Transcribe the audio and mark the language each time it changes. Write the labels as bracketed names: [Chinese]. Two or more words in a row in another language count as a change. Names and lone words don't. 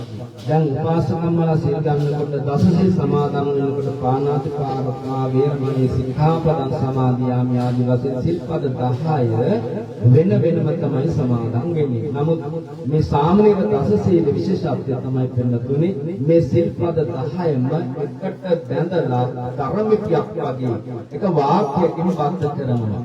[Sinhala] දැන් උපාසකම්මලා සිල් ගන්නකොට දසසිල් සමාදන් වෙනකොට [Pali] පාණාතිපාතා වේරමණී සික්ඛාපදං සමාදියාමි [Sinhala] ආදි වශයෙන් සිල්පද 10 වෙන වෙනම තමයි සමාදන් වෙන්නේ. නමුත් මේ සාමණේර දසසීල විශේෂත්වය තමයි පෙන්නතුනේ මේ සිල්පද 10ම එකට බැඳලා දර මිටියක් වගේ එක වාක්‍යයකින් බද්ධ කරනවා.